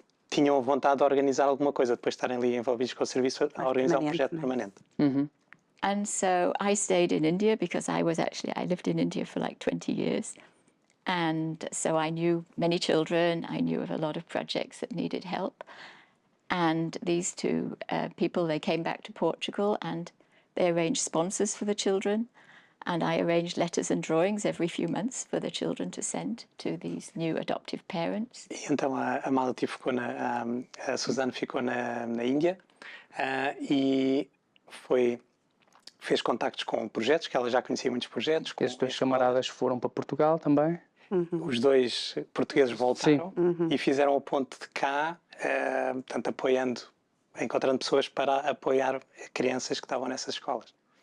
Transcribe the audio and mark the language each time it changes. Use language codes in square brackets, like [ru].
[pt] Tinham vontade de organizar alguma coisa, depois de estarem ali envolvidos com o serviço, a organizar um projeto permanente. [en] And so I stayed in India because I lived in India for like 20 years. And so I knew many children, I knew of a lot of projects that needed help. And these two people, they came back to Portugal and they arranged sponsors for the children. And I arranged letters and drawings every few months for the children to send to these new adoptive parents. [pt] E então a Malati ficou a Suzana ficou na Índia e fez contactos com projetos, que ela já conhecia muitos projetos. Estes dois camaradas foram para Portugal também. Os dois portugueses voltaram e fizeram o ponto de cá, portanto, encontrando pessoas para apoiar crianças que estavam nessas escolas.